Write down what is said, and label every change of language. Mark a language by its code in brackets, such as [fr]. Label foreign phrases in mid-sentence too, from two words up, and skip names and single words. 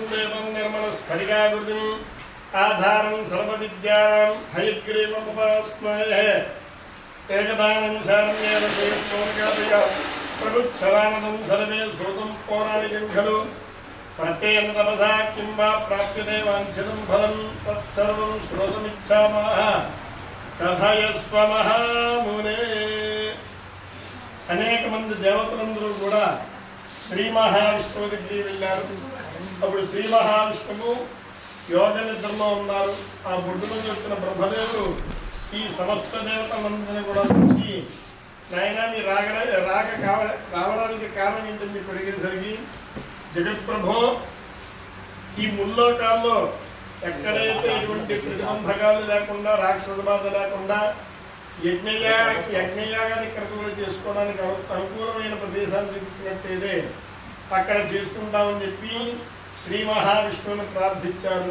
[sa] देवं निर्मलस्फटिकाकृतिम् आधारं सर्वविद्यानां हयग्रीवमुपास्महे एकदानं शरण्येन तेस्वोऽज्ञातय प्रगुच्छरानदं सर्वे श्रोतुं पौराणिकं खलु प्रत्ययं तपसा किं वा प्राप्यते वाञ्छितं फलं तत्सर्वं श्रोतुमिच्छामः కథయస్వ మహామునే. [te] అనేక మంది దేవతలందరూ కూడా శ్రీ మహావిష్ణువు దగ్గరికి వెళ్ళారు. అప్పుడు శ్రీ మహావిష్ణువు యోగ నిద్రలో ఉన్నారు. ఆ బొడ్డులో వచ్చిన బ్రహ్మదేవుడు ఈ సమస్త దేవతలందరినీ కూడా చూసి, నాయన మీ రావడానికి కారణం ఏంటని మీకు అడిగేసరికి, జగత్ప్రభో ఈ ముల్లోకాల్లో ఎక్కడైతే ఎటువంటి ప్రతిబంధకాలు లేకుండా, రాక్షస బాధ లేకుండా యజ్ఞయాగాన్ని క్రతువులు చేసుకోవడానికి అనుకూలమైన ప్రదేశాన్ని చూపించినట్టయితే అక్కడ చేసుకుంటామని చెప్పి శ్రీ మహావిష్ణువుని ప్రార్థించారు.